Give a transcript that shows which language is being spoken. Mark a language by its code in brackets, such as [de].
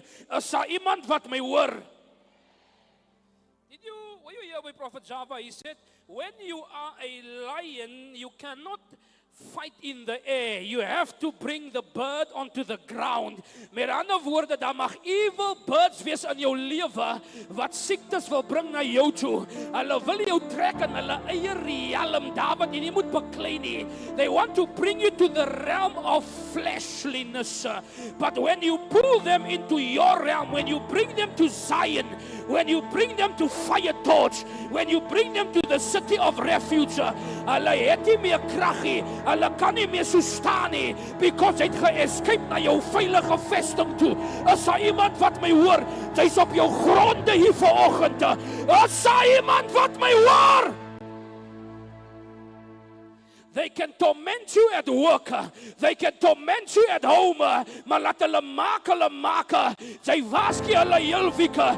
[af] Is daar iemand wat my hoor? [en] Were you here by Prophet Java? He said, when you are a lion, you cannot fight in the air. You have to bring the bird onto the ground. [af] Met ander woorde, daar mag [en] evil birds [af] wees in jou lewe wat siektes wil bring na jou toe. Hulle wil jou trek in hulle eie realm, daar wat jy nie moet beklei nie. [en] They want to bring you to the realm of fleshliness. But when you pull them into your realm, when you bring them to Zion, when you bring them to Fire Torch, when you bring them to the city of refuge, [af] hulle het nie meer krag nie, hulle kan nie meer so staan nie, [en] because [af] het ge-escape na jou veilige vesting toe. Is daar iemand wat my hoor? Jy's op jou gronde hier vanoggend. Is daar iemand wat my hoor? [en] They can torment you at work. They can torment you at home. [af] Maar laat hulle maak. Jy waarsku hulle heel week.